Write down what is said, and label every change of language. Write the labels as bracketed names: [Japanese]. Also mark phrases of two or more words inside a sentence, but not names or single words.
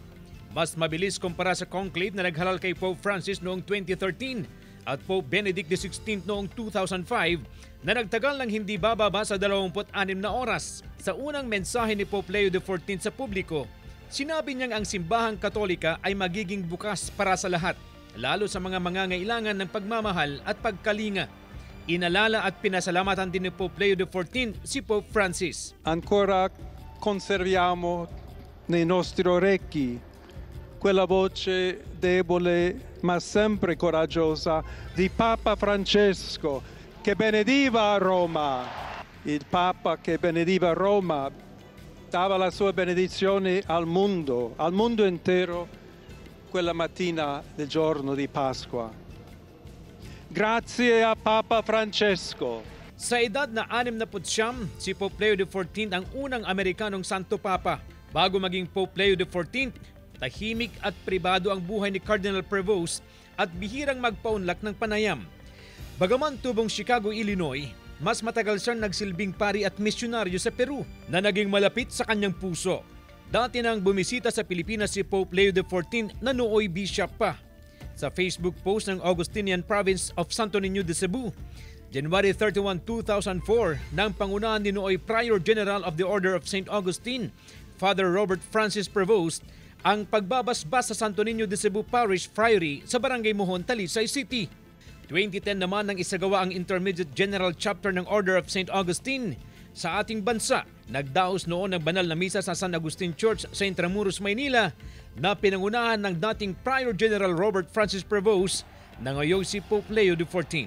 [Filipino] Mas mabilis kumpara sa conclave na naghalal kay Pope Francis noong 2013 at Pope Benedict XVI noong 2005 na nagtagal ng hindi bababa sa 26 na oras. Sa unang mensahe ni Pope Leo XIV sa publiko, sinabi niyang ang Simbahang Katolika ay magiging bukas para sa lahat, lalo sa mga mangangailangan ng pagmamahal at pagkalinga. Inalala at pinasalamatan din ni Pope Leo XIV si Pope Francis. [Italian] Ancora conserviamo nei nostri orecchi quella voce debole ma sempre coraggiosa di Papa Francesco che benediva Roma. Il Papa che benediva Roma dava la sua benedizione al mondo intero quella mattina del giorno di Pasqua. Grazie a Papa Francesco. [Filipino] Sa edad na 69, si Pope Leo XIV ang unang Amerikanong Santo Papa. Bago maging Pope Leo XIV, tahimik at pribado ang buhay ni Cardinal Prevost at bihirang magpaunlak ng panayam. Bagaman tubong Chicago, Illinois, mas matagal siyang nagsilbing pari at misyonaryo sa Peru na naging malapit sa kanyang puso. Dati nang bumisita sa Pilipinas si Pope Leo XIV na nooy bishop pa. Sa Facebook post ng Augustinian Province of Santo Niño de Cebu, January 31, 2004, nang pangunahan ni nooy Prior General of the Order of St. Augustine, Father Robert Francis Prevost, ang pagbabasbas sa Santo Niño de Cebu Parish Friary sa Barangay Mohon, Talisay City. 2010 naman nang isagawa ang Intermediate General Chapter ng Order of St. Augustine sa ating bansa. Nagdaos noon ng banal na misa sa San Agustin Church sa Intramuros, Maynila na pinangunahan ng dating Prior General Robert Francis Prevost na ngayong si Pope Leo XIV.